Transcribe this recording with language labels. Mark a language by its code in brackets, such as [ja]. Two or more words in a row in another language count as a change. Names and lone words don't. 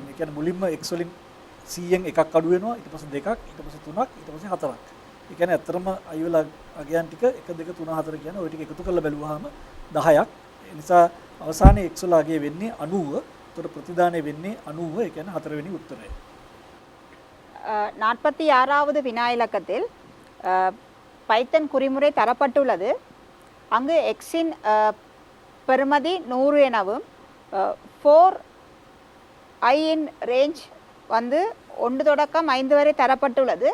[si] ඒ කියන්නේ මුලින්ම x වලින් 100න් එකක් අඩු වෙනවා, ඊට පස්සේ දෙකක්, ඊට පස්සේ තුනක්, ඊට පස්සේ හතරක්. ඒ කියන්නේ ඇත්තටම i වල අගයන් ටික 1 2 3 4 කියන්නේ ওই ටික එකතු කරලා බැලුවාම 10ක්. ඒ නිසා අවසානයේ x වල අගය වෙන්නේ 90. ඒතර ප්‍රතිදානය වෙන්නේ 90. ඒ කියන්නේ 4 වෙනි උත්තරය. [ta] 46வது வினா இலக்கத்தில் பைத்தன் குறிமுறை தரப்பட்டுள்ளது. அங்கு எக்ஸின் பெறுமதி 100 எனவும் 4 இன் ரேஞ்ச் வந்து 1 தொடக்கம் 5 வரை தரப்பட்டுள்ளது.